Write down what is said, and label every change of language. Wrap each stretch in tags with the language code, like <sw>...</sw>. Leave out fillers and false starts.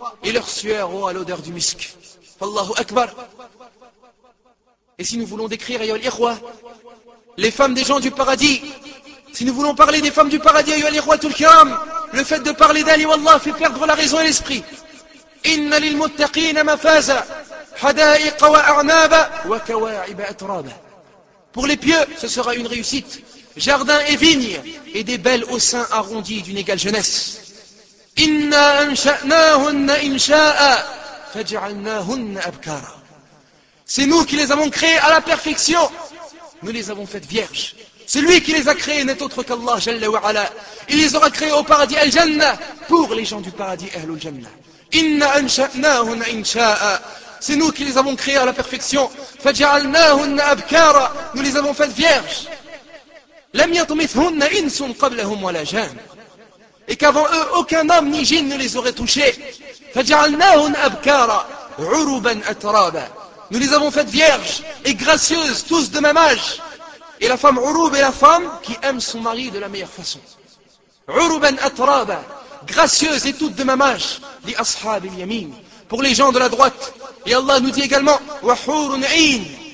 <fr>Et leur sueur aura l'odeur du musc. Allahu Akbar. Et si nous voulons décrire,</fr> <ar>ayyuha al-ikhwa,</ar> <fr>les femmes des gens du paradis, si nous voulons parler des femmes du paradis,</fr> <ar>ayyuha al-ikhwa tul kiram,</ar> <fr>le fait de parler d'elles, ayyuha Allah, fait perdre la raison et l'esprit.</fr> <ar>Inna lil muttaqina mafaza. حدائق وأعناب وكواعب أترابا.</ar> <fr>Pour les pieux, ce sera une réussite. Jardins et vignes et des belles au sein arrondis d'une égale jeunesse.</fr> <ar>إنا أنشأناهن إنشاء فجعلناهن أبكارا.</ar> <fr>C'est nous qui les avons créées à la perfection. Nous les avons faites vierges. Celui qui les a créées n'est autre qu'Allah Jalla wa Ala. Il les aura créées au paradis Al-Jannah pour les gens du paradis Ahlul Jannah.</fr> <ar>إنا أنشأناهن إنشاء.</ar> <fr>C'est nous qui les avons créés à la perfection.</fr> <ar>فَجَعَلْنَاهُنَّ أَبْكَارَ.</ar> <fr>Nous les avons faites vierges.</fr> <ar>لَمْ يَطْمِثْهُنَّ إِنْسٌ قَبْلَهُمْ وَلَا جَانٌ.</ar> <fr>Et qu'avant eux, aucun homme ni djinn ne les aurait touchés.</fr> <ar>فَجَعَلْنَاهُنَّ أَبْكَارَ عُرُوبًا أَتْرَابًا.</ar> <fr>Nous les avons faites vierges et gracieuses, tous de même âge. Et la femme عُرُوب est la femme qui aime son mari de la meilleure façon.</fr> <ar>عُرُوبًا أَتْرَابًا.</ar> <fr>Gracieuse et toute de même âge.</fr> <ar>لِأَصْحَابِ الْيَمِينِ.</ar> <fr>Pour les gens de la droite. Et Allah nous dit également,</fr> <ar>وَحُورٌ عِينٌ.</ar>